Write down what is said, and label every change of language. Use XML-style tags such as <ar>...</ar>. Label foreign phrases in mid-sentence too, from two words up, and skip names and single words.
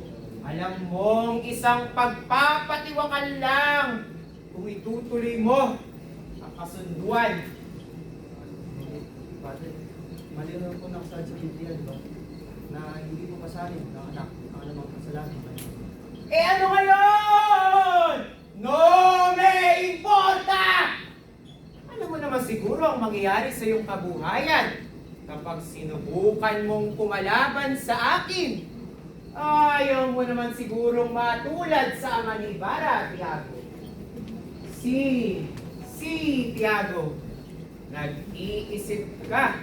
<tl>Alam mong isang pagpapatiwakan lang kung itutuloy mo ang kasunduan. Padre, malinaw po nakasaad sa Biblia, di ba? Na hindi po pasanin ng anak ang anumang kasalanan. Eh ano ngayon?</tl> <es>No me importa!</es> <tl>Alam mo naman siguro ang mangyayari sa iyong kabuhayan kapag sinubukan mong kumalaban sa akin. Ayaw mo naman sigurong matulad sa ama ni Ibarra, Tiago. Si Tiago, nag-iisip ka.</tl>